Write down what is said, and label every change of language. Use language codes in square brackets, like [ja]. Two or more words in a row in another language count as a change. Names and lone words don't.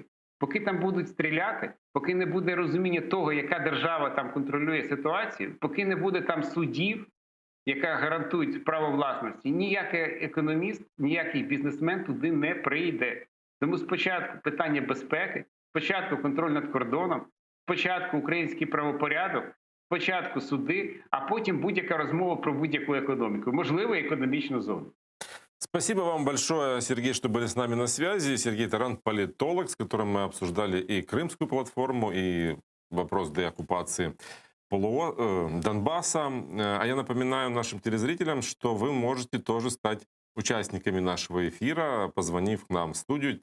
[uk] Поки там будуть стріляти, поки не буде розуміння того, яка держава там контролює ситуацію, поки не буде там судів, яка гарантує право власності, ніякий економіст, ніякий бізнесмен туди не прийде. Тому спочатку питання безпеки, спочатку контроль над кордоном, спочатку український правопорядок, спочатку суди, а потім будь-яка розмова про будь-яку економіку, можливо, економічну зону. [ru] Спасибо вам большое, Сергей, что были с нами на связи. Сергей Таран, политолог, с которым мы обсуждали и Крымскую платформу, и вопрос деоккупации Донбасса. А я напоминаю нашим телезрителям, что вы можете тоже стать участниками нашего эфира, позвонив к нам в студию.